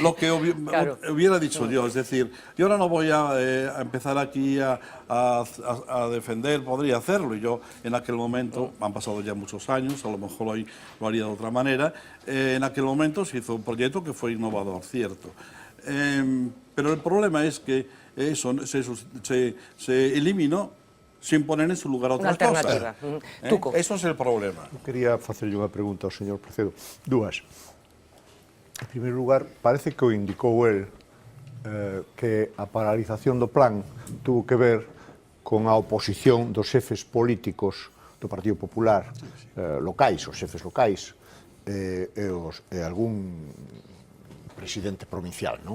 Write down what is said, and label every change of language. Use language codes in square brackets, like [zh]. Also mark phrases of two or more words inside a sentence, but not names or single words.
[es] lo que hubiera dicho yo, es decir, yo ahora no voy a empezar aquí a defender, podría hacerlo, y yo en aquel momento, han pasado ya muchos años, a lo mejor hoy lo haría de otra manera, en aquel momento se hizo un proyecto que fue innovador, cierto. Pero el problema es que eso se eliminó sin poner en su lugar otras cosas. Eso es el problema. [gl] Eu quería facerlle unha pregunta ao señor Precedo. Dúas. En primeiro lugar, parece que o indicou el que a paralización do plan tuvo que ver con a oposición dos xefes políticos do Partido Popular locais, os xefes locais, e algún presidente provincial, non?